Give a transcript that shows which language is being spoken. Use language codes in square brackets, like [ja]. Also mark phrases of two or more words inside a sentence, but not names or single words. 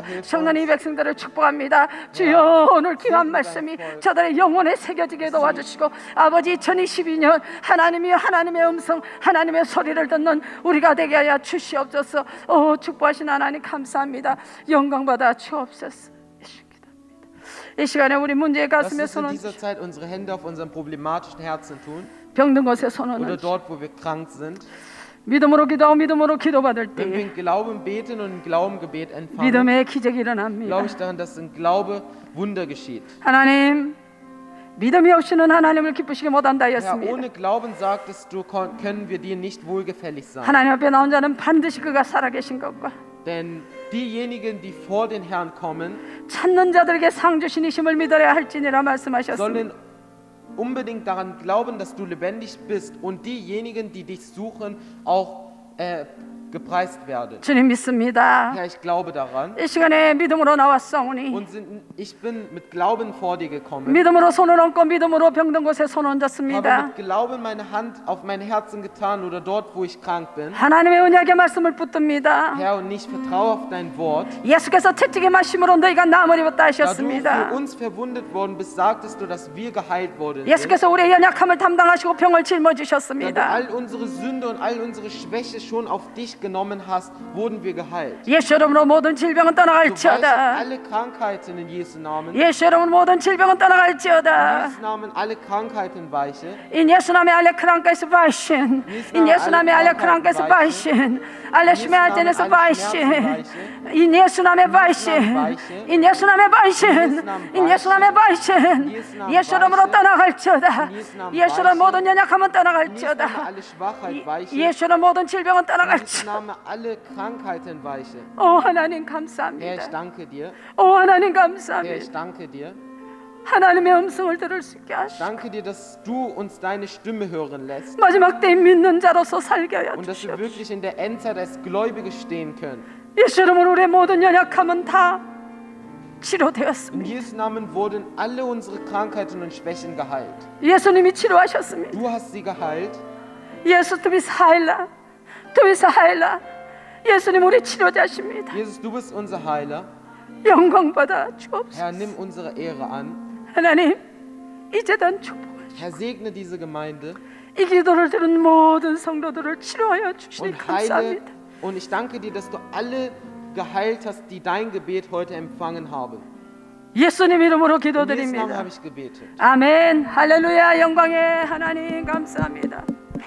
[ko] 성령님 백성들을 축복합니다. 주여 오늘 귀한 말씀이 저들의 영혼에 새겨지게 도와주시고 아버지 2022년 하나님이 하나님의 음성 하나님의 소리를 듣는 우리가 되게 하여 주시옵소서. 축복하신 하나님 감사합니다. 영광 받아 주옵소서. 이 시간에 우리 문제의 [de] Lass [ko] 가슴에 [de] uns in [ko] 손을 [de] dieser Zeit unsere Hände auf unseren problematischen Herzen tun [ko] 병든 곳에 손을 [de] oder [ko] 얹고 [de] dort, wo wir krank sind. [ko] 믿음으로 기도하고 믿음으로 기도받을 [de] Wenn wir [ko] 때 [de] in Glauben beten und in Glauben Gebet empfangen, [ko] 믿음의 기적이 일어납니다. [de] glaube ich daran, dass in Glaube Wunder geschieht. [ko] 하나님 믿음이 없이는 하나님을 기쁘시게 못한다 [de] Herr, [ko] 하였습니다. [de] ohne Glauben sagtest du, können wir dir nicht wohlgefällig sein. [ko] 하나님 앞에 나온 자는 반드시 그가 살아계신 것과 [de] Denn diejenigen, die vor den Herrn kommen, [ko] 찾는 자들에게 상 주신 이심을 믿어야 할지니라 말씀하셨습니다. [de] sollen unbedingt daran glauben, dass du lebendig bist und diejenigen, die dich suchen, auch gepreist werden. [ko] 주님 믿습니다. [de] Herr, ich glaube daran [ko] 이 시간에 믿음으로 나왔사오니 [de] und ich bin mit Glauben vor dir gekommen. [ko] 믿음으로 손을 얹고 믿음으로 병든 곳에 손 [de] Habe [ko] 얹었습니다. [de] mit Glauben meine Hand auf mein Herzen getan oder dort, wo ich krank bin. [ko] 하나님의 언약의 말씀을 붙듭니다. [de] Herr, und ich vertraue auf dein Wort. [ko] 예수께서 채찍에 마심으로 너희가 나음을 입었다 [de] Da du [ko] 하셨습니다. [de] für uns verwundet worden bist, sagtest du, dass wir geheilt worden sind. [ko] 예수께서 우리의 연약함을 담당하시고 병을 [de] Da du [ko] 짊어지셨습니다. [de] all unsere Sünde und all unsere Schwäche schon auf dich genommen hast, wurden wir geheilt. [ko] 예수 이름으로 모든 질병은 [de] Du weißt [ko] 떠나갈지어다. [de] alle Krankheiten in Jesu Namen. [ko] 예수 이름으로 모든 질병은 [de] In [ko] 떠나갈지어다. [de] Jesu Namen alle Krankheiten weiche. In Jesu nam에 alle Krankheit weichen. In Jesu nam에 alle Krankheit weichen. Alle Schmerzen weichen. In Jesu nam에 weichen. In Jesu nam에 weichen. In Jesu nam에 weichen. [ko] 예수 이름으로 떠나갈지어다. 예수 이름 모든 연약함은 [de] In Jesu Namen [ko] 떠나갈지어다. [de] alle Schwachheit weiche. [ko] 예수 이름 모든 질병은 [de] In Jesu [ko] 떠나갈지어다. [de] Namen alle Krankheiten weiche. [ko] 오 하나님 [de] Herr, ich [ko] 감사합니다. [de] danke dir. [ko] 오 하나님 [de] Herr, ich [ko] 감사합니다. [de] danke dir. [ko] 하나님의 음성을 들을 수 있게 하시고 [de] Danke dir, dass du uns deine Stimme hören lässt [ko] 마지막 때에 믿는 자로서 살게 하여 [de] und dass wir [ko] 주시옵소서. [de] wirklich in der Endzeit als Gläubige stehen können. [ko] 예수 이름으로 우리의 모든 연약함은 다 [de] In [ko] 치료되었습니다. [de] Jesu Namen wurden alle unsere Krankheiten und Schwächen geheilt. [ko] 예수님이 치료하셨습니다. [de] Du hast sie geheilt. 예수 du bist Heiler. Du bist Heiler. [ko] 예수님 우리 치료자십니다. [de] Jesus, du bist unser Heiler. [ko] 영광 받아 주옵소서. [de] Herr, nimm unsere Ehre an. [ko] 하나님 이 재단 축복하시고 [de] Herr, segne diese Gemeinde [ko] 이 기도를 들은 모든 성도들을 치료하여 주시니 [de] und heile. [ko] 감사합니다. [de] Und ich danke dir, dass du alle geheilt hast, die dein Gebet heute empfangen haben. [ko] 예수님 이름으로 [de] In Jesu Namen [ko] 기도드립니다. [de] habe ich gebetet. [ko] 아멘. 할렐루야. 영광의 하나님 감사합니다.